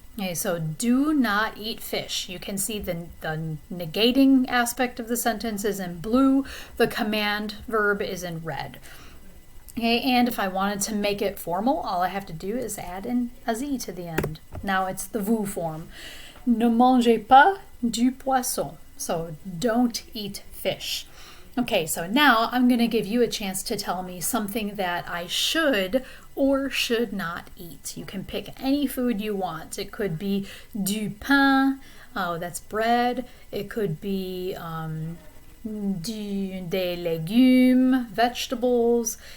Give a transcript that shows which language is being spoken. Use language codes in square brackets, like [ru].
[en] Okay, so do not eat fish. You can see the negating aspect of the sentence is in blue. The command verb is in red. Okay, and if I wanted to make it formal, all I have to do is add in a Z to the end. Now it's the vous form. [fr] Ne mangez pas du poisson. [en] So don't eat fish. Okay, so now I'm going to give you a chance to tell me something that I should or should not eat. You can pick any food you want. It could be [fr] du pain, [en] oh, that's bread. It could be [fr] des légumes, [en] vegetables.